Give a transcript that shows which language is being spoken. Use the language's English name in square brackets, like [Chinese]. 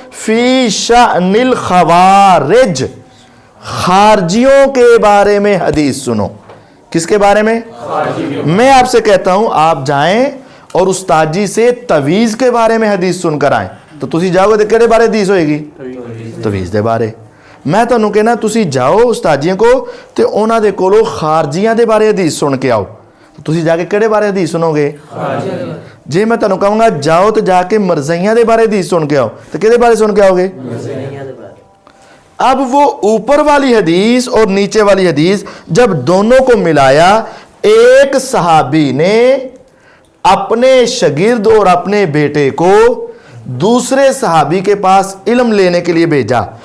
[Arabic] فی شأن الخوارج، [Urdu] خارجیوں کے بارے میں حدیث سنو. کس کے بارے میں؟ میں آپ سے کہتا ہوں آپ جائیں اور استاد جی سے تویز کے بارے میں حدیث سن کر آئیں، [Punjabi] تو تسی جاؤ گے کہڑے بارے حدیث ہوئے گی؟ تویز دے بارے. میں تانوں کہنا تسی جاؤ استاد جی کو تے انہاں دے کولوں خارجیاں دے بارے حدیث سن کے آؤ. تسی جا کے کہڑے بارے حدیث سنو گے؟ جی میں تانوں کہوں گا جاؤ تے جا کے مرزیاں دے بارے حدیث سن کے آؤ، تو کہڑے بارے سن کے آؤ گے؟ [Urdu] اب وہ اوپر والی حدیث اور نیچے والی حدیث جب دونوں کو ملایا، ایک صحابی نے اپنے شاگرد اور اپنے بیٹے کو دوسرے صحابی کے پاس علم لینے کے لیے بھیجا.